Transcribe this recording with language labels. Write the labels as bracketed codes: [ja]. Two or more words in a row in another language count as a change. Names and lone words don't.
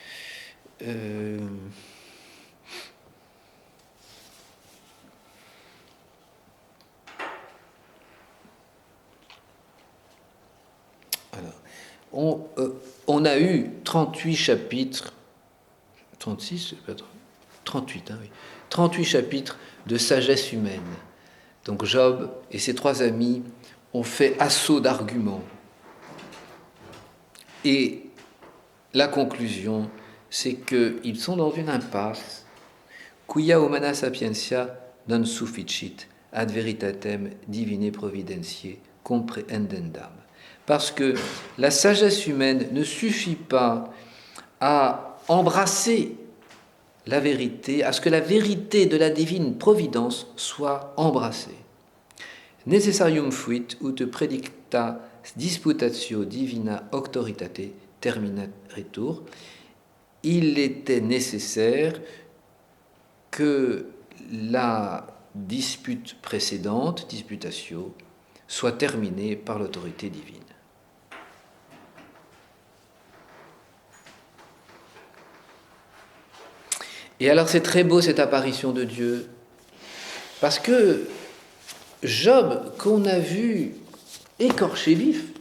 [fr] On a eu 38 chapitres, 36, 38, oui, 38 chapitres de sagesse humaine. Donc Job et ses 3 amis ont fait assaut d'arguments. Et la conclusion, c'est qu'ils sont dans une impasse. [la] Quia humana sapientia non sufficit ad veritatem divine providentiae comprehendendam. [fr] Parce que la sagesse humaine ne suffit pas à embrasser la vérité, à ce que la vérité de la divine providence soit embrassée. [la] Necessarium fuit ut predicta disputatio divina auctoritate terminaretur. [fr] Il était nécessaire que la dispute précédente, disputatio, soit terminée par l'autorité divine. Et alors c'est très beau cette apparition de Dieu, parce que Job, qu'on a vu écorché vif, c'est